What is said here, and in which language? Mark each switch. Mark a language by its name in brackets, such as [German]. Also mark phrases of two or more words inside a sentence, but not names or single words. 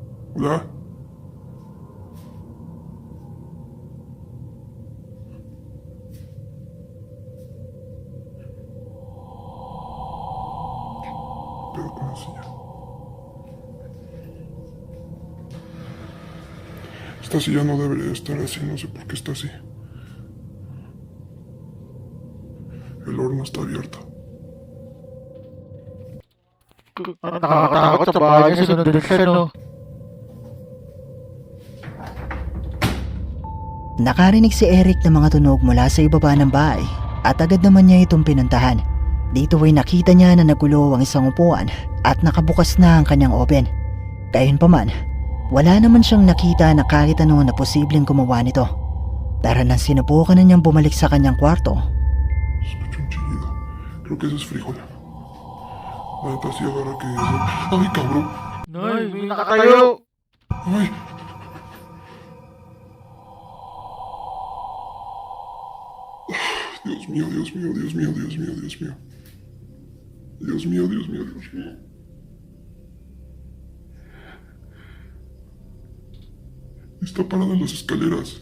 [Spanish] Hola. Pero con la señal. Esta silla no debería estar así, no sé por qué está así. El horno está abierto. [Filipino] Nakakatakot sa bahay niya, sunod din siya, no? Nakarinig si Eric ng mga tunog mula sa ibaba ng bahay at agad naman niya itong pinuntahan. Dito ay nakita niya na nagulo ang isang upuan at nakabukas na ang kanyang oven. Gayunpaman, wala naman siyang nakita na kahit ano na posibleng gumawa nito. Pero nang sinubukan na niyang bumalik sa kanyang kwarto, [Spanish] Escucho un chillido. Creo que eso es frijol. La neta sí agarra que eso. ¡Ay, cabrón! [Filipino] Nay, may nakatayo! [Spanish] ¡Ay! Dios mío, Dios mío, Dios mío, Dios mío, Dios mío. Dios mío, Dios mío, Dios mío. Está parada en las escaleras.